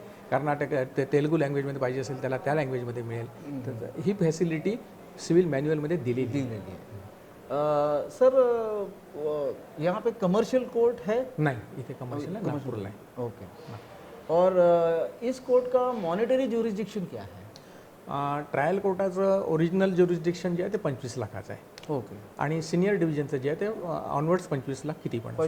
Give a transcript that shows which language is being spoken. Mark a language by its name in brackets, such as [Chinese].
[Marathi] कर्नाटक तेलुगू लँग्वेजमध्ये पाहिजे असेल त्याला त्या लँग्वेजमध्ये मिळेल. तर ही फॅसिलिटी सिव्हिल मॅन्युअलमध्ये दिलेली आहे. [Hindi] सर, यहाँ पे कमर्शियल कोर्ट है? [Marathi] नाही, इथे कमर्शियल नागपूरला आहे. [English] Okay. [Hindi] और इस कोर्ट का मॉनिटरी ज्युरिस्डिक्शन क्या है? [Marathi] ट्रायल कोर्टाचं ओरिजिनल ज्युरिस्डिक्शन जे आहे ते 25 लाखाचं आहे. [English] Okay. [Marathi] आणि सिनियर डिव्हिजनचं जे आहे ते ऑनवर्ड्स 25 लाख किती पण